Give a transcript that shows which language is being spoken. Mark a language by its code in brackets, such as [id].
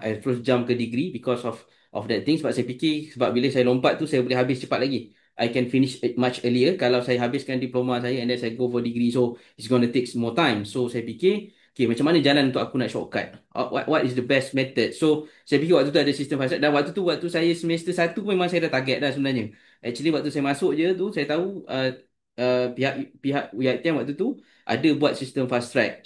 [en] I [ms] terus [en] jump ke degree because of that thing. [ms] Sebab saya fikir, sebab bila saya lompat tu saya boleh habis cepat lagi. [en] I can finish it much earlier [ms] kalau saya habiskan diploma saya [en] and then saya go for degree. So it's gonna take more time. [ms] So saya fikir, okay, macam mana jalan untuk aku nak shortcut? [en] What is the best method? [ms] So saya fikir waktu tu ada sistem fast track, dan waktu tu waktu saya semester satu memang saya dah target dah sebenarnya. Actually waktu saya masuk je tu saya tahu, pihak pihak UiTM waktu tu ada buat sistem fast track.